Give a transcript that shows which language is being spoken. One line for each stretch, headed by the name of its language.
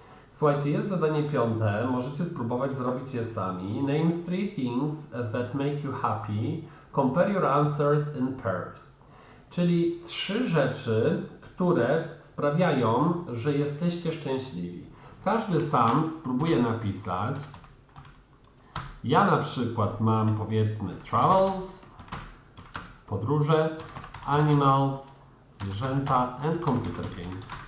Polish: Słuchajcie, jest zadanie 5, możecie spróbować zrobić je sami.
English: Name 3 things that make you happy. Compare your answers in pairs.
Polish: Czyli 3 rzeczy, które sprawiają, że jesteście szczęśliwi. Każdy sam spróbuje napisać. Ja na przykład mam, powiedzmy, travels, podróże, animals, zwierzęta
English: and computer games.